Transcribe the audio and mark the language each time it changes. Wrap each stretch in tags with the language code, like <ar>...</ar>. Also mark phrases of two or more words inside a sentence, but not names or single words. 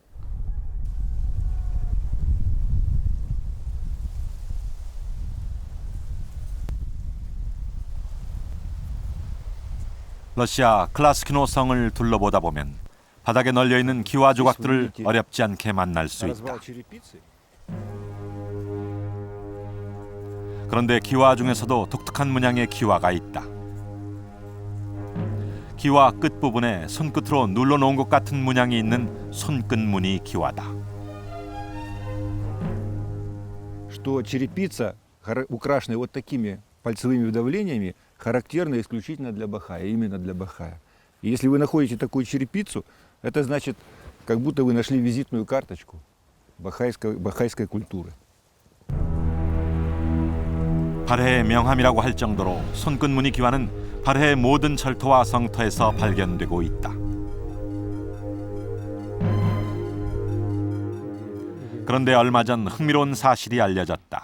<ko>러시아 클라스키노 성을 둘러보다 보면 바닥에 널려 있는 기와 조각들을 어렵지 않게 만날 수 있다. 그런데 기와 중에서도 독특한 문양의 기와가 있다. 기와 끝부분에 손끝으로 눌러놓은 것 같은 문양이 있는 손끝무늬 기와다.</ko> <ru>Что черепица, украшенная вот такими пальцевыми вдавлениями, характерна исключительно для Бахая, именно для Бахая. И если вы находите такую черепицу, это значит, как будто вы нашли визитную карточку бахайской культуры.</ru> <ko>발해의 명함이라고 할 정도로 손끝무늬 기와는 발해의 모든 절터와 성터에서 발견되고 있다. 그런데 얼마 전 흥미로운 사실이 알려졌다.</ko>